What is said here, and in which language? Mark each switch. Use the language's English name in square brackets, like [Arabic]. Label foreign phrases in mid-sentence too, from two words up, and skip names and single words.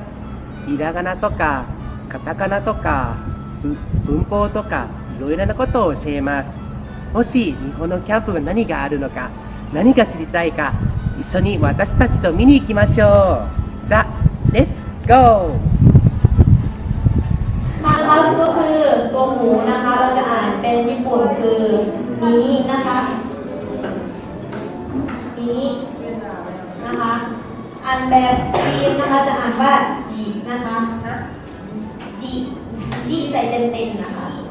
[Japanese] ひらがなとかカタカナとか文法とかいろいろなことを教えます。もし日本のキャンプに何があるのか何が知りたいか一緒に私たちと見に行きましょう。じゃあ [English] let's go. [Thai] ครับก็คือตัวหมูนะคะเราจะอ่านเป็นญี่ปุ่นคือมินินะคะมินินะคะอ่านแบบจีนนะคะจะอ่านว่าจินะคะจิจิใส่เต็มๆนะคะ